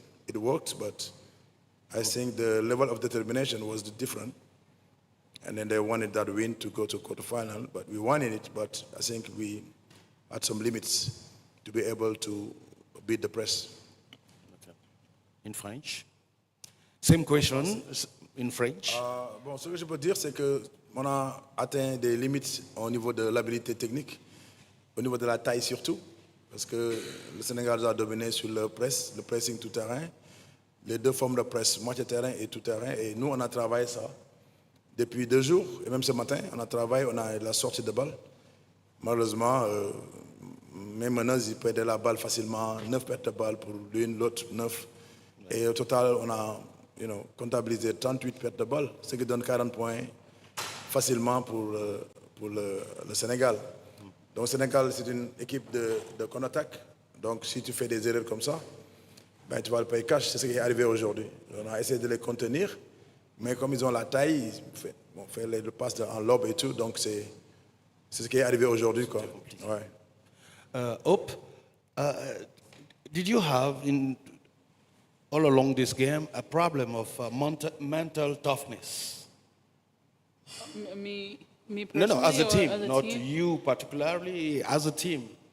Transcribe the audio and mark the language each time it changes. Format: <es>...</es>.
<en>It works, but I think the level of determination was different. And then they wanted that win to go to quarterfinal, but we won in it. But I think we had some limits to be able to beat the press. Okay. In French? Same question in French.</en> <fr>Bon, ce que je peux dire, c'est que on a atteint des limites au niveau de l'habilité technique, au niveau de la taille surtout, parce que le Sénégal a dominé sur le pressing tout terrain, les deux formes de presse, moitié terrain et tout terrain, et nous on a travaillé ça depuis 2 jours, et même ce matin, on a travaillé, on a la sortie de balle. Malheureusement, même maintenant, ils perdaient la balle facilement, 9 pertes de balle pour l'une, l'autre 9. Et au total, on a comptabilisé 38 pertes de balle, ce qui donne 40 points facilement pour le Sénégal. Donc le Sénégal, c'est une équipe de contre-attaque. Donc si tu fais des erreurs comme ça, ben, tu vas le payer cash. C'est ce qui est arrivé aujourd'hui. On a essayé de les contenir, mais comme ils ont la taille, ils fait les passes en lob et tout, donc c'est ce qui est arrivé aujourd'hui. Ouais.</fr> <en>Hope, did you have all along this game a problem of mental toughness? Me personally? No, as a team, as a not team? you particularly, as a team.</en>